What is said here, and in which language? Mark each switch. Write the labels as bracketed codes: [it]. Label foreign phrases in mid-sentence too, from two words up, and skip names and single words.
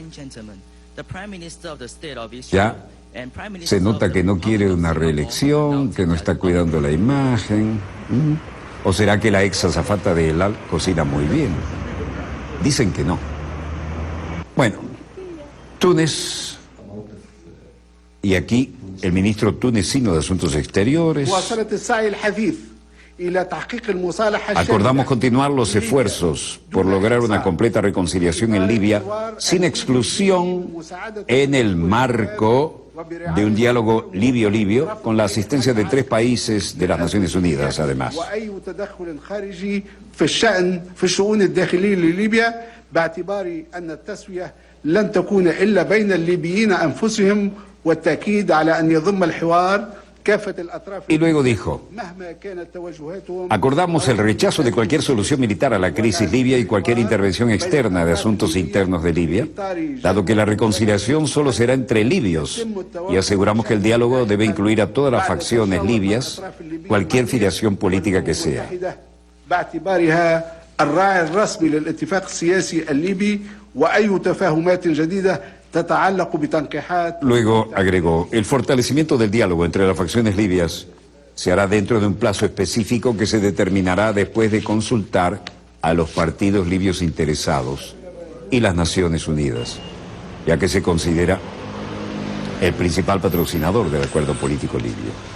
[es] Ya se nota que no quiere una reelección, que no está cuidando la imagen. ¿O será que la ex azafata de El Al cocina muy bien? Dicen que no. Bueno, Túnez, y aquí el ministro tunecino de Asuntos Exteriores. [ar] مواصلة السعي الحثيث إلى تحقيق المصالحة [es] Acordamos continuar los esfuerzos por lograr una completa reconciliación en Libia sin exclusión en el marco de un diálogo libio-libio con la asistencia de 3 países de las Naciones Unidas, además. [ar] وأي تدخل خارجي في الشؤون الداخلية لليبيا باعتبار أن التسوية لن تكون إلا بين الليبيين أنفسهم والتأكيد على أن يضم الحوار كافة الأطراف. [es] Y luego dijo: [ar] مهما كانت توجهاتهم. [es] acordamos el rechazo de cualquier solución militar a la crisis libia y cualquier intervención externa de asuntos internos de Libia, dado que la reconciliación solo será entre libios, y aseguramos que el diálogo debe incluir a todas las facciones libias, cualquier filiación política que sea. [ar] باعتبارها الراعي الرسمي للاتفاق السياسي الليبي وأي تفاهمات جديدة تتعلق بتنقيحات. [es] Luego agregó: el fortalecimiento del diálogo entre las facciones libias se hará dentro de un plazo específico que se determinará después de consultar a los partidos libios interesados y las Naciones Unidas, ya que se considera el principal patrocinador del acuerdo político libio.